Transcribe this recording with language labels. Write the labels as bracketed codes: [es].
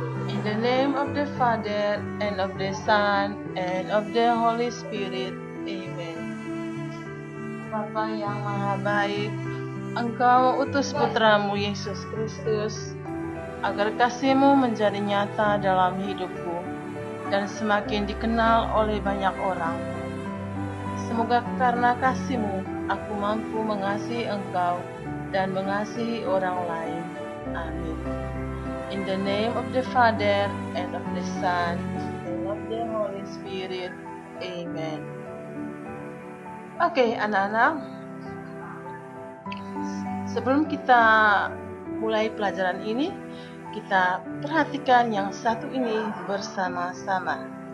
[en] In the name of the Father, and of the Son, and of the Holy Spirit. Amen. [id] Bapa yang maha baik, Engkau utus putramu Yesus Kristus agar kasih-Mu menjadi nyata dalam hidupku dan semakin dikenal oleh banyak orang. Semoga karena kasih-Mu aku mampu mengasihi Engkau dan mengasihi orang lain. Amin. [en] In the name of the Father, and of the Son, and of the Holy Spirit. Amen. [id] Oke, anak-anak, sebelum kita mulai pelajaran ini, kita perhatikan yang satu ini bersama-sama.